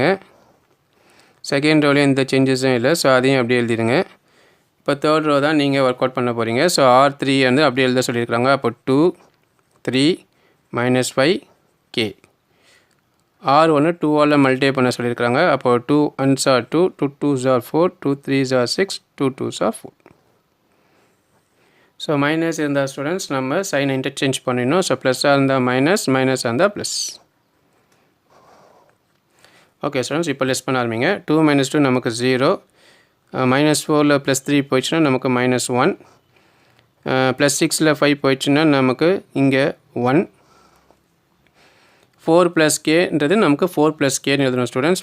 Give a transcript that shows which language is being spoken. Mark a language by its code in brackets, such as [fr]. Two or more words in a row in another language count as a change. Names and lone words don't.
[en] second row [ta] எந்த சேஞ்சஸும் இல்லை, ஸோ அதையும் அப்படியே எழுதிடுங்க. இப்போ [en] third row [ta] தான் நீங்கள் [en] work out [ta] பண்ண போகிறீங்க. ஸோ R3 வந்து அப்படியே எழுத சொல்லியிருக்காங்க. அப்போ 2 3 minus 5k. R1 2ஆல் மல்டிப்ளை பண்ண சொல்லியிருக்காங்க. [en] அப்போ 2 1s are 2, 2 2s are 4, 2 3s are 6, 2 2s are 4. [ta] ஸோ மைனஸ் இருந்தால் ஸ்டூடெண்ட்ஸ் நம்ம சைனை இன்டர்சேஞ்ச் பண்ணிடணும். ஸோ ப்ளஸ்ஸாக இருந்தால் மைனஸ், மைனஸாக இருந்தால் ப்ளஸ். [en] okay students, [ta] இப்போ லெஸ் பண்ண ஆரம்பிங்க. 2 minus 2 நமக்கு 0, -4ல் +3 போயிடுச்சுன்னா நமக்கு -1, +6ல் 5 போயிடுச்சுன்னா நமக்கு இங்கே 1, 4 + kன்றது நமக்கு 4 + kன்னு எழுதணும் ஸ்டூடெண்ட்ஸ்.